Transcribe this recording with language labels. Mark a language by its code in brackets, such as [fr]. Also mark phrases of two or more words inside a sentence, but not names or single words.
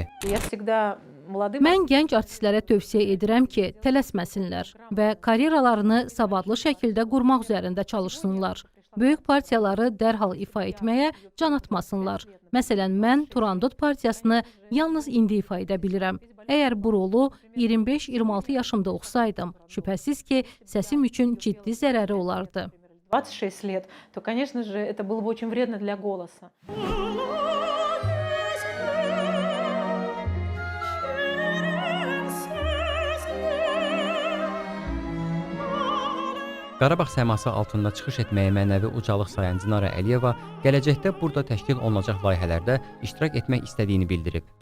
[az] Mən gənc artistlərə tövsiyə edirəm ki, tələsməsinlər və karyeralarını savadlı şəkildə qurmaq üzərində çalışsınlar. Böyük partiyaları dərhal ifa etməyə can atmasınlar. Məsələn, mən Turandot partiyasını yalnız indi ifa edə bilirəm. Əgər bu rolu 25-26 yaşımda oxusaydım, şübhəsiz ki, səsim üçün ciddi zərəri olardı. [ru] 26 лет, то, конечно же, это было бы очень вредно для голоса. [az] Qarabağ səması altında çıxış etməyə mənəvi ucalıq sayan Dinara Əliyeva gələcəkdə burada təşkil olunacaq layihələrdə iştirak etmək istədiyini bildirib.